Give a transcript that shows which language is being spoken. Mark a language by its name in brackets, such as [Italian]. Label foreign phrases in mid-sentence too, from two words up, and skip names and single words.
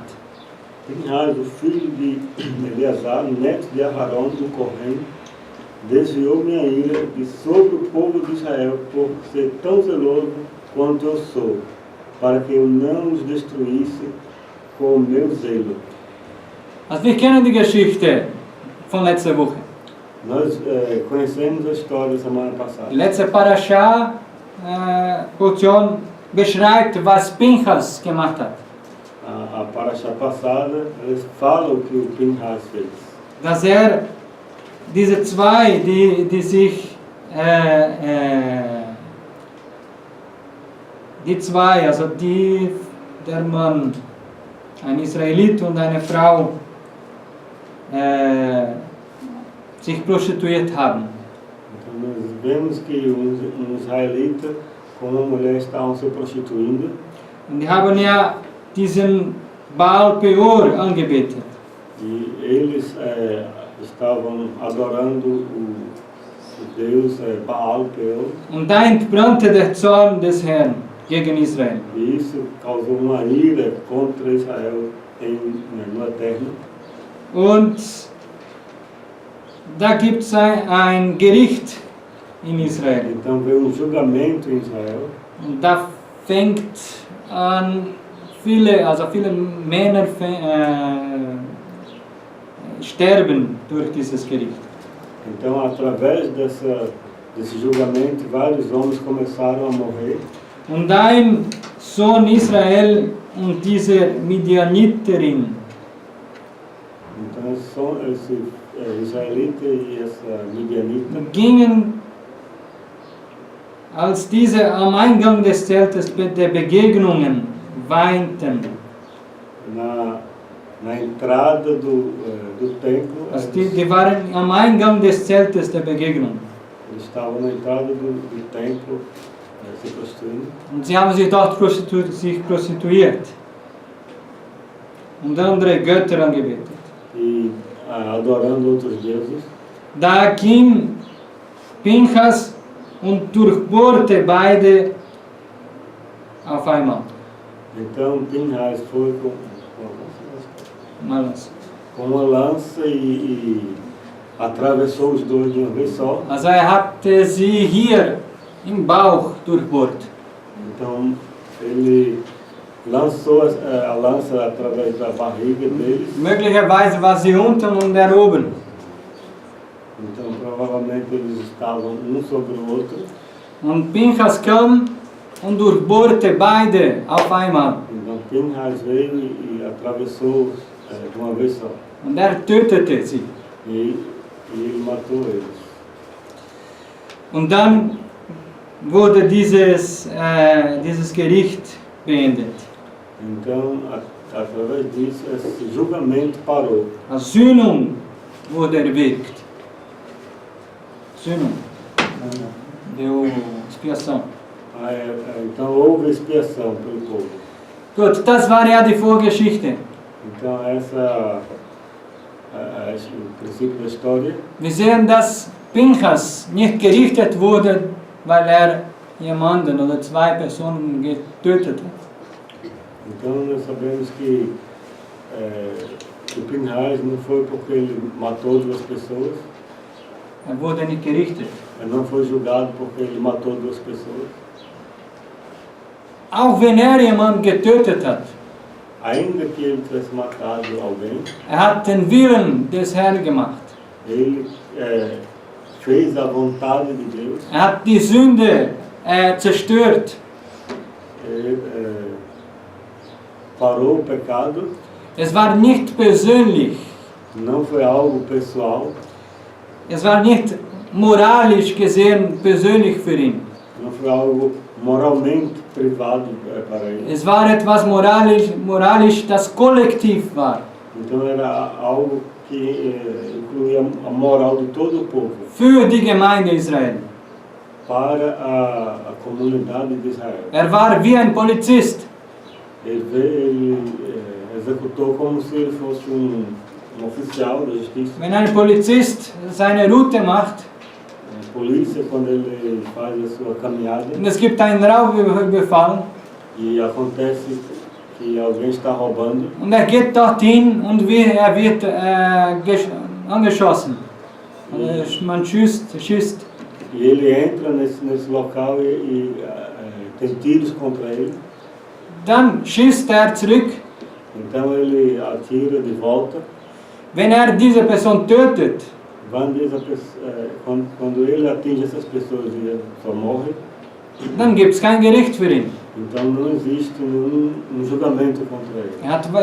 [Portuguese] Pinchas, o filho de Eleazar, neto de Arão do Corém, desviou minha ira de sobre o povo de Israel por ser tão zeloso quanto eu sou, para que eu não os destruísse com o meu zelo. [German] Also wir kennen die Geschichte von letzter Woche. [Portuguese] Nós conhecemos a história da semana passada. [German] Die letzte Parasha-Portion beschreibt, was Pinchas gemacht hat. [Portuguese] A Parashá passada, eles falam o que o Pinchas fez. [German] Dass diese zwei, die sich, die zwei, also der Mann, ein Israelit und eine Frau, sich prostituiert haben. [Portuguese] Então nós vemos que Israelita com uma mulher estavam se prostituindo. [German] Und die haben ja diesen Baal Peor angebetet. [Portuguese] E eles estavam adorando o Deus Baal Peor. [German] Und da entbrannte der Zorn des Herrn gegen Israel. [Portuguese] E isso causou uma ira contra Israel no Eterno. [German] Und da gibt es ein Gericht in Israel. [Portuguese] Então veio julgamento em Israel. [German] Und da fängt an, viele Männer sterben durch dieses Gericht. [Portuguese] Então, através desse julgamento, vários homens começaram a morrer. [German] Und ein Sohn Israel und diese Midianiterin. [Portuguese] Então, esse israelita e essa midianita [German] Gingen, als diese am Eingang des Zeltes der Begegnungen weinten. [Portuguese] Na entrada do templo. [German] Also die waren am Eingang des Zeltes der Begegnung. [Portuguese] Eles estavam na entrada do templo se prostituindo. [German] Und sie haben sich dort prostituiert und andere Götter angebetet. [Portuguese] E adorando outros deuses. [German] Da ging Pinchas und durchbohrte beide auf einmal. [Portuguese] Então Pinchas foi com uma lança e atravessou os dois de uma vez só. [German] Also hatte sie hier im Bauch durchbohrt. [Portuguese] Então ele lançou a lança através da barriga deles. [German] Möglicherweise war sie unten und er oben. [Portuguese] Então provavelmente eles estavam um sobre o outro. [German] Und Pinchas kam und durchbohrte beide auf einmal. [Portuguese] Então Pinchas veio e atravessou de uma vez só. [German] Und er tötete sie. [Portuguese] E ele matou eles. [German] Und dann wurde dieses Gericht beendet. [Portuguese] Então, através disso, esse julgamento parou. [German] A Sühnung wurde erwirkt. Sühnung. [Portuguese] Deu expiação. Então houve expiação pelo povo. [German] Gut, das war ja die Vorgeschichte. [Portuguese] Então essa o princípio da história. [German] Wir sehen, dass Pinchas nicht gerichtet wurde, weil er jemanden oder zwei Personen getötet hat. [Portuguese] Então nós sabemos que o Pinchas não foi porque ele matou duas pessoas. [German] Er wurde nicht gerichtet. [Portuguese] Não foi julgado porque ele matou duas pessoas. [German] Auch wenn er jemanden getötet hat, [Portuguese] Ainda que ele tivesse matado alguém, [German] er hat den Willen des Herrn gemacht. [Portuguese] ele fez a vontade de Deus. [German] Er hat die Sünde zerstört. [Portuguese] Ele parou o pecado. [German] Es war nicht persönlich. [Portuguese] Não foi algo pessoal. [German] Es war nicht moralisch gesehen persönlich für ihn. [Portuguese] Não foi algo moralmente privado para ele. [German] Es war etwas moralisch, das kollektiv war. [Portuguese] Então era algo que incluía a moral de todo o povo. [German] Für die Gemeinde Israel. [Portuguese] Para a comunidade de Israel. [German] Er war wie ein Polizist. [Portuguese] Ele executou como se ele fosse oficial da justiça. [German] Wenn ein Polizist seine Route macht, [Portuguese] A polícia, quando ele faz a sua caminhada, [German] und es gibt einen Raubüberfall, [Portuguese] e acontece que alguém está roubando, [German] und er geht dorthin und er wird angeschossen. Man schießt. [Portuguese] e ele entra nesse local e tem tiros contra ele, [German] Dann schießt er zurück. [Portuguese] então ele atira de volta. [German] Wenn er diese Person tötet, [Portuguese] Quando ele atinge essas pessoas e só morre, [German] dann gibt es kein Gericht für ihn. [Portuguese] então não existe nenhum julgamento contra ele.